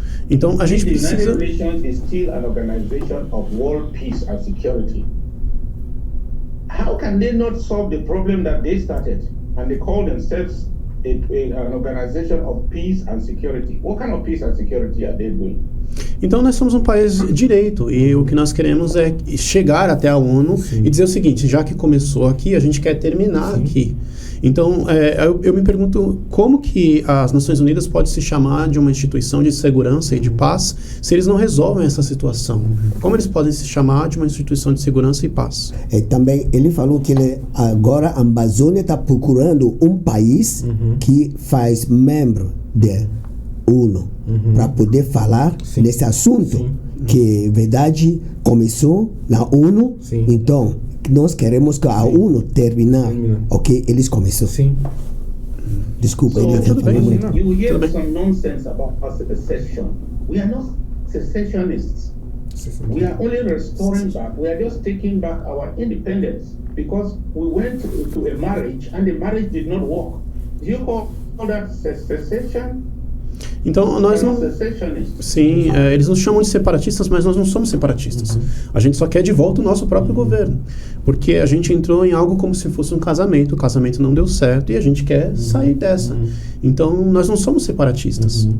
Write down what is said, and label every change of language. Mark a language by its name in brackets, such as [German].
[Portuguese] Então a gente precisa. [English] The United Nations is still an organization of world peace and security. How can they not solve the problem that they started, and they call themselves an organization of peace and security? What kind of peace and security are they doing? [Portuguese] Então nós somos um país de direito e o que nós queremos é chegar até a ONU e dizer o seguinte: já que começou aqui, a gente quer terminar aqui. Então eu me pergunto como que as Nações Unidas pode se chamar de uma instituição de segurança e de paz se eles não resolvem essa situação. Como eles podem se chamar de uma instituição de segurança e paz? E também ele falou que agora a Amazônia está procurando um país que faz membro da ONU para poder falar desse assunto que, verdade, começou na ONU. Então, nós queremos que a ONU terminar o que eles começaram. Desculpa, ele falou muito. [English] You hear some nonsense about us secession. We are not secessionists. We are only restoring back. We are just taking back our independence because we went to a marriage and the marriage did not work. Do you call that secession? [Portuguese] Então nós não. Sim, eles nos chamam de separatistas, mas nós não somos separatistas. A gente só quer de volta o nosso próprio governo, porque a gente entrou em algo como se fosse um casamento. O casamento não deu certo e a gente quer sair dessa. Então nós não somos separatistas.